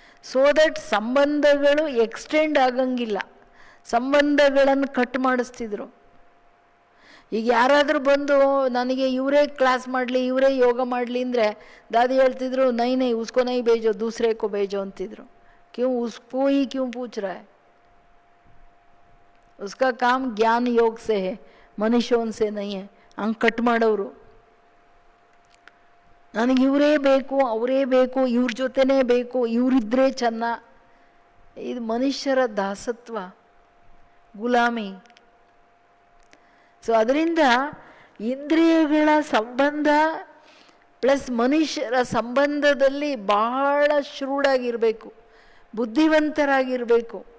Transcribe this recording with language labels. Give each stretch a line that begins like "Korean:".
Kannada: So that ಸಂಬಂಧಗಳು extend ಆಗಂಗಿಲ್ಲ, ಸಂಬಂಧಗಳನ್ನು ಕಟ್ ಮಾಡಿಸ್ತಿದ್ರು. ಈಗ ಯಾರಾದರೂ ಬಂದು ನನಗೆ ಇವರೇ ಕ್ಲಾಸ್ ಮಾಡಲಿ ಇವರೇ ಯೋಗ ಮಾಡಲಿ ಅಂದರೆ ದಾದಿ ಹೇಳ್ತಿದ್ರು
Hindi: ನೈ ನೈ ಉಸ್ಕೋ ನೈ ಬೇಜೋ ದೂಸರೇ ಕೋ ಬೇಜೋ
Kannada: ಅಂತಿದ್ರು.
Hindi: क्यों उसको ही क्यों पूछ रहा है? उसका काम ज्ञान योग से है, ಮನುಷ್ಯೋನ್ ಸೆ ನೈ है.
Kannada: ಹಂಗೆ ಕಟ್ ಮಾಡೋರು. ನನಗೆ ಇವರೇ ಬೇಕು ಅವರೇ ಬೇಕು ಇವ್ರ ಜೊತೆನೇ ಬೇಕು ಇವರಿದ್ದರೆ ಚೆನ್ನ. ಇದು ಮನುಷ್ಯರ ದಾಸತ್ವ, ಗುಲಾಮಿ. ಸೊ ಅದರಿಂದ ಇಂದ್ರಿಯಗಳ ಸಂಬಂಧ ಪ್ಲಸ್ ಮನುಷ್ಯರ ಸಂಬಂಧದಲ್ಲಿ ಬಹಳ ಶ್ರೂಢಾಗಿರಬೇಕು, ಬುದ್ಧಿವಂತರಾಗಿರಬೇಕು.